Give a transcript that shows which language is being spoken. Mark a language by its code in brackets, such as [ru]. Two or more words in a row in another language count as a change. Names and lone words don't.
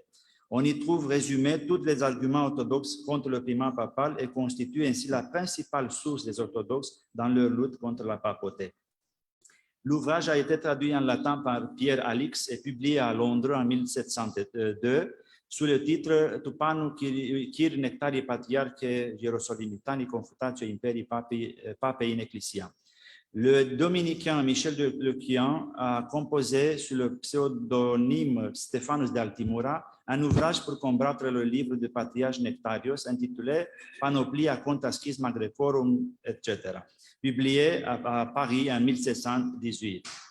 [fr] On y trouve résumés tous les arguments orthodoxes contre le primat papal et constitue ainsi la principale source des orthodoxes dans leur lutte contre la papauté. L'ouvrage a été traduit en latin par Pierre Alix et publié à Londres en 1702 sous le titre Tupanu Chir Nectarii Patriarche Hierosolimitani Confutatio Imperii Papei in Ecclesia. Le dominicain Michel de Lequian a composé sous le pseudonyme Stéphanos de Altimura un ouvrage pour combattre le livre du patriarche Nectarios intitulé Panoplia contra Schisma Grecorum, etc., publié à Paris en 1718.